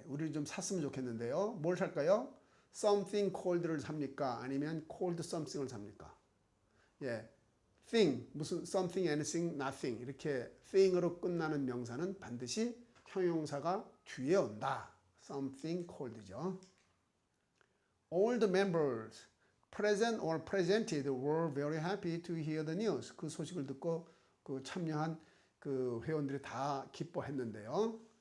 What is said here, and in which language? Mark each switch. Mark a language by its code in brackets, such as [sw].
[ko] 우리를 좀 샀으면 좋겠는데요. 뭘 살까요? [en] Something cold [ko] 를 삽니까? 아니면 [en] cold something [ko] 을 삽니까? 예, thing, 무슨 something, anything, nothing 이렇게 thing으로 끝나는 명사는 반드시 형용사가 뒤에 온다. [en] Something cold [ko] 죠. [en] All the members present or presented were very happy to hear the news. [ko] 그 소식을 듣고 그 참여한 그 회원들이 다 기뻐했는데요.